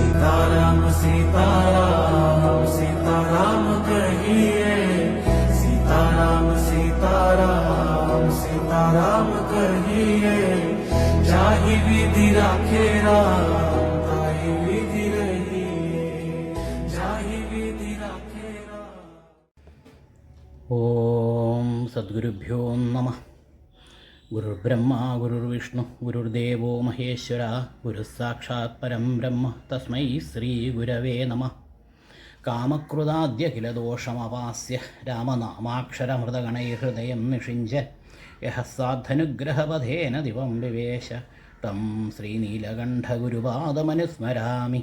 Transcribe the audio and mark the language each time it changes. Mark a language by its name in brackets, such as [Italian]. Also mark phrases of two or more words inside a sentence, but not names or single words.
[Hindi] सीताराम सीताराम सीताराम कहिए, सीताराम सीताराम सीताराम कहिए। जाहि विधि राखे राम ताहि विधि रहिए, जाहि विधि राखे राम। [Sanskrit] ഓം സദ്ഗുരുഭ്യോ നമഃ. ഗുരുർബ്രഹ്മ ഗുരുർവിഷ്ണു ഗുരുർദേവോ മഹേശ്വര ഗുരുസാക്ഷാത് പരം ബ്രഹ്മ തസ്മൈ ശ്രീ ഗുരവേ നമഃ. കാമക്രുതാദ്യഖിലദോഷമവാസ്യ രാമനാമാക്ഷരമൃതഗണൈർഹൃദയം നിഷിഞ്ച യഃ സാധനുഗ്രഹപഥേന ദിവം വിവേശ തം ശ്രീനീലകണ്ഠഗുരുപാദമനുസ്മരാമി.